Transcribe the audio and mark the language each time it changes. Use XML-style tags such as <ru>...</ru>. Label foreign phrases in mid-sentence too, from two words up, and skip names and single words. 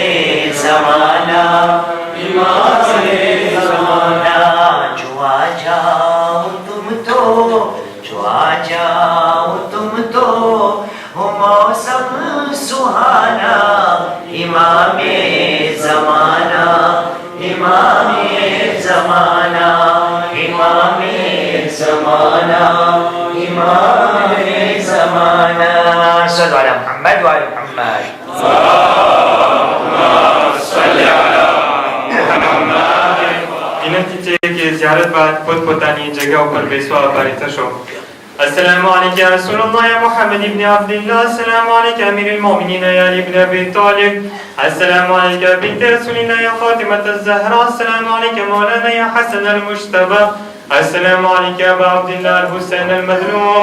<ur>زمانہ امام زمانہ جو آ جاؤ تم تو جو آ جاؤ تم تو ہو موسم سہانا امام زمانہ امام زمانہ امام زمانہ امام زمانہ</ur> <ar>صلی علی محمد وعلی محمد</ar> <gu>વિનંતી છે કે ઝિયારત બાદ પોતપોતાની જગ્યા ઉપર બેસવા આભારી થશો.</gu> <ar>السلام عليك يا رسول الله يا محمد بن عبد الله. السلام عليك يا أمير المؤمنين يا علي بن أبي طالب. السلام عليك يا بنت رسول الله يا فاطمة الزهراء. السلام عليك مولانا يا حسن المجتبى. السلام عليك يا أبا عبد الله الحسين المظلوم.</ar>